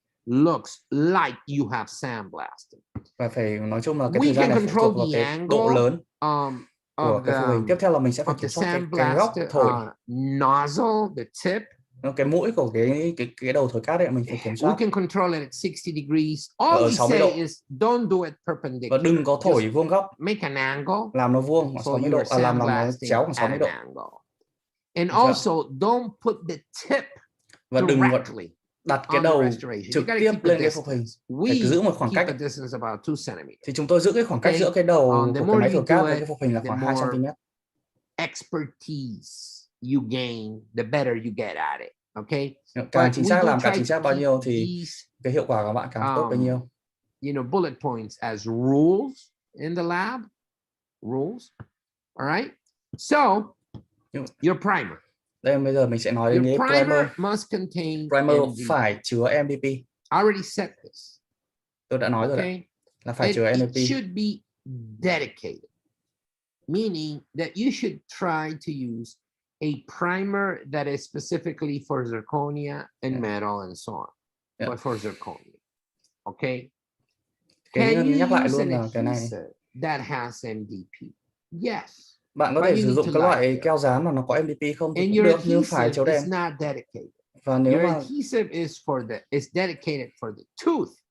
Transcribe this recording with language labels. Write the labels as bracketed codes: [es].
[en] looks like you have sandblasted. [vi] Và phải nói chung là cái thời gian này phụ thuộc vào cái độ lớn của cái phụ hình. Tiếp theo là mình sẽ phải kiểm soát cái góc thổi [en] nozzle, the tip. [vi] Cái mũi của cái đầu thổi cát ấy mình phải kiểm soát. [en] We can control it at 60 degrees. All we say is don't do it perpendicular. [vi] Và đừng có thổi vuông góc. [en] Make an angle. [vi] Làm nó vuông khoảng 60 độ, làm nó chéo khoảng 60 độ. [en] And also don't put the tip directly. [vi] Đặt cái đầu trực tiếp lên cái phục hình. Phải giữ một khoảng cách. Thì chúng tôi giữ cái khoảng cách giữa cái đầu của cái máy thổi cát với cái phục hình là khoảng 2 cm. [en] Expertise you gain, the better you get at it. Okay. [vi] Càng chính xác làm càng chính xác bao nhiêu thì cái hiệu quả của bạn càng tốt bấy nhiêu. [en] You know, bullet points as rules in the lab. Rules. All right. So your primer. [vi] Đây bây giờ mình sẽ nói đến cái primer. Primer phải chứa MVP. [en] I already said this. [vi] Tôi đã nói rồi đấy. Là phải chứa MVP. [en] It should be dedicated. Meaning that you should try to use a primer that is specifically for zirconia and metal and so on. But for zirconia. Okay? Can you use an adhesive that has MVP? Yes. [vi] Bạn có thể sử dụng cái loại keo dán mà nó có MVP không thì cũng được, nhưng phải chấu đen. Và nếu mà [en] adhesive is dedicated for the tooth.